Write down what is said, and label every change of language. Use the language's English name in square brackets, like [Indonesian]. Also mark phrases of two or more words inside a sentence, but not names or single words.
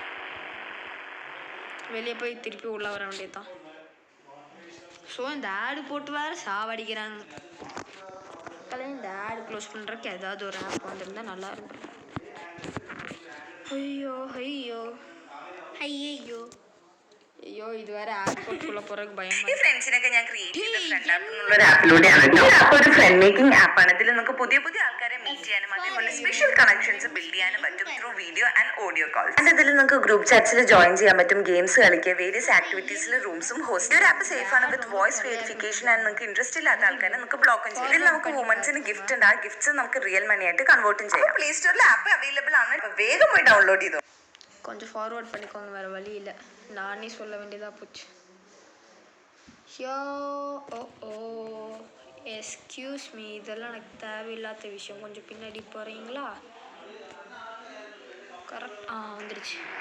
[Tamil] வெளியே போய் திருப்பி உள்ள வர வேண்டியதுதான். ஸோ இந்த ஆடு போட்டு வேறு சாவடிக்கிறாங்க. இந்த ஆடு க்ளோஸ் பண்ணுறதுக்கு ஏதாவது ஒரு ஆப் வந்துருந்தா நல்லா இருக்கும். ஐயோ, [Malayalam] ഇത് വരെ ആപ്പ്ക്കുള്ള പുറകെ ഭയമായി. ഫ്രണ്ട്സിനൊക്കെ ഞാൻ ക്രിയേറ്റ് ചെയ്ത ഫ്രണ്ട് ആപ്പ് എന്നുള്ള ഒരു ആപ്പിലൂടെയാണ്. ഈ ആപ്പ് ഒരു [English] friend making [Malayalam] ആപ്പാണ്. ഇതിൽ നമുക്ക് പുതിയ ആൾക്കാരെ മീറ്റ് ചെയ്യാനും അതേപോലെ [English] special connections build [Malayalam] ചെയ്യാനും പറ്റും [English] through video and audio calls. [Malayalam] അതിൽ നിങ്ങൾക്ക് [English] group chats [Malayalam] ജോയിൻ ചെയ്യാൻ പറ്റും, ഗെയിംസ് കളിക്കുക, [English] various activities rooms [Malayalam] ഹോസ്റ്റ്. ഒരു ആപ്പ് സേഫ് ആണ് [English] with voice verification and [Malayalam] നിങ്ങൾക്ക് ഇൻട്രസ്റ്റ് ഇല്ലാത്ത ആൾക്കാരെ നമുക്ക് ബ്ലോക്കും ചെയ്യാം. ഇതിൽ നമുക്ക് വുമൻസിന് ഗിഫ്റ്റ് ഉണ്ട്. ആ ഗിഫ്റ്റ്സ് നമുക്ക് [English] real money [Malayalam] ആയിട്ട് കൺവേർട്ടും ചെയ്യാം. പ്ലേ സ്റ്റോറിൽ ആപ്പ് അവൈലബിൾ ആണ്, വേഗം പോയി ഡൗൺലോഡ് ചെയ്തോ. [Tamil] கொஞ்சம் ஃபார்வர்ட் பண்ணிக்கோங்க, வேறு வழி இல்லை, நானே சொல்ல வேண்டியதாக போச்சு. [English] excuse me, [Tamil] இதெல்லாம் எனக்கு தேவையில்லாத விஷயம். கொஞ்சம் பின்னாடி போகிறீங்களா? கரெக்ட், வந்துடுச்சு.